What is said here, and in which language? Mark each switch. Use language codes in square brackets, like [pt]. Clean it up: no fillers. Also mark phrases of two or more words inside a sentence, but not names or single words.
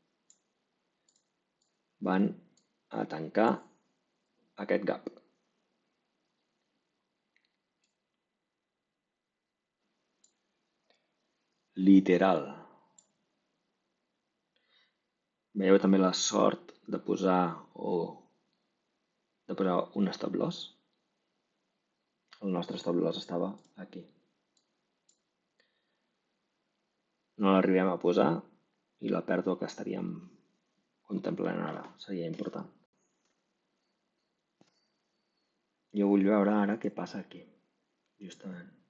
[ca] Van a tancar aquest gap. Literal. Veieu també la sort de posar un [en] stop loss? [ca] El nostre [en] stop loss [ca] estava aquí. No l'arribem a posar i la pèrdua que estaríem contemplant ara seria important. Jo vull veure ara què passa aquí, justament.